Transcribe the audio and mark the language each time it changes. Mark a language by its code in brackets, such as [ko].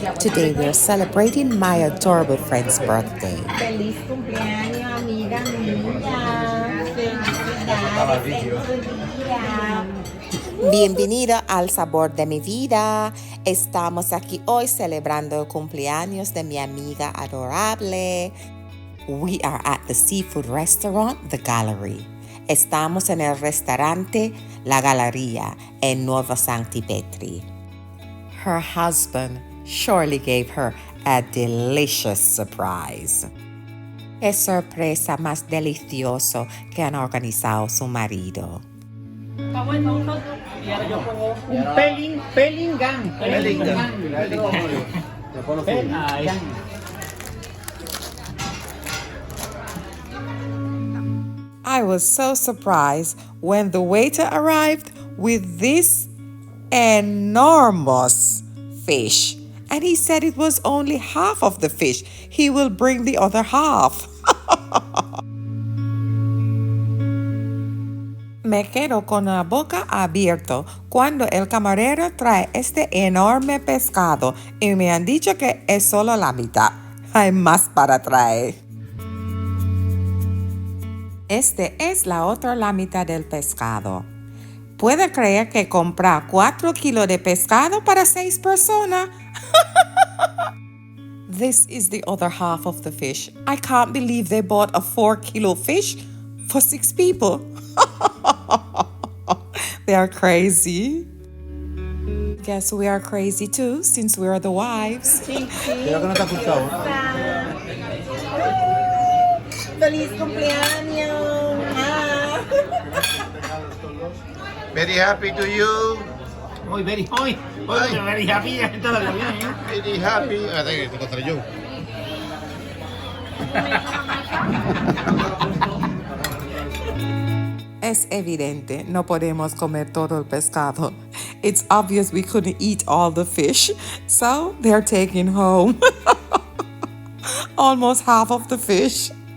[en] Today we're celebrating my adorable friend's birthday. [es] Feliz cumpleaños, amiga mía. Felicidades en tu día. Bienvenido al sabor de mi vida. Estamos aquí hoy celebrando el cumpleaños de mi amiga adorable. [en] We are at the seafood restaurant, The Gallery. [es] Estamos en el restaurante La Galería en Nueva Sancti Petri. [en] Her husband surely gave her a delicious surprise. [es] Qué sorpresa más delicioso que han organizado su marido. Un pelingán. [en] I was so surprised when the waiter arrived with this enormous fish. And he said it was only half of the fish. He will bring the other half. [es] Me quedo con la boca abierta cuando el camarero trae este enorme pescado y me han dicho que es solo la mitad. Hay más para traer. Este es la otra la mitad del pescado. ¿Puede creer que comprar 4 kilos de pescado para 6 personas? [en] This is the other half of the fish. I can't believe they bought a 4-kilo fish for 6 people. They are crazy. Guess we are crazy too, since we are the wives. [es] Feliz cumpleaños. [en] Very happy to you. Very happy. Very happy. [es] Te encontré yo. Es evidente, no podemos comer todo el pescado. [en] It's obvious we couldn't eat all the fish, so they're taking home almost half of the fish.